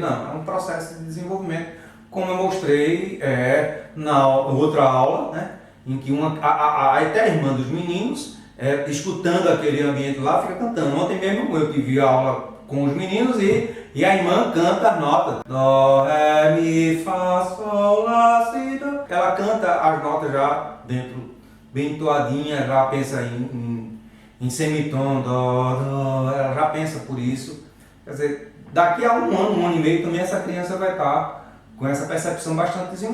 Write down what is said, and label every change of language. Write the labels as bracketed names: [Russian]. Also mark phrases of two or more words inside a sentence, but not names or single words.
[Portuguese] Não, é um processo de desenvolvimento, como eu mostrei na outra aula, né? Em que a eterna irmã dos meninos, escutando aquele ambiente lá, fica cantando. Ontem mesmo eu tive aula com os meninos e a irmã canta as notas. Dó, ré, mi, fá, sol, lá, si, dó. Ela canta as notas já dentro, bem entoadinha, já pensa em semitom, dó, ela já pensa por isso. Quer dizer, daqui a 1 ano e meio também essa criança vai estar com essa percepção bastante desenvolvida.